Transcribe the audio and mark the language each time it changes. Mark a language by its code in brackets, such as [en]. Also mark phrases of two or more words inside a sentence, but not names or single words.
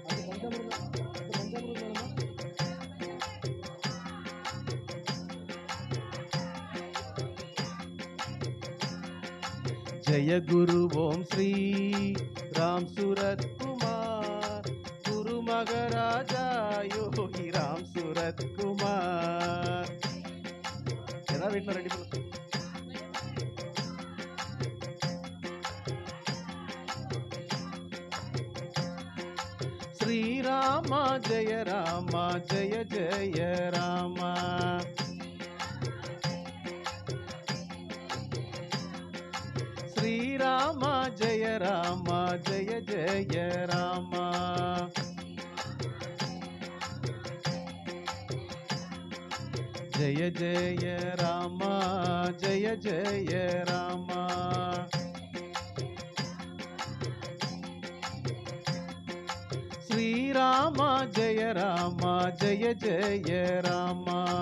[hi] जय गुरु ओम श्री राम सूरत कुमार गुरु महाराजा योगी राम सूरत कुमार [ta] வீட்டில் ரெடி பண்ண [hi] श्रीरामा जय रामा जय जय रामा श्रीरामा जय रामा जय जय रामा जय जय रामा जय जय रामा श्री रामा जय रामा जय जय रामा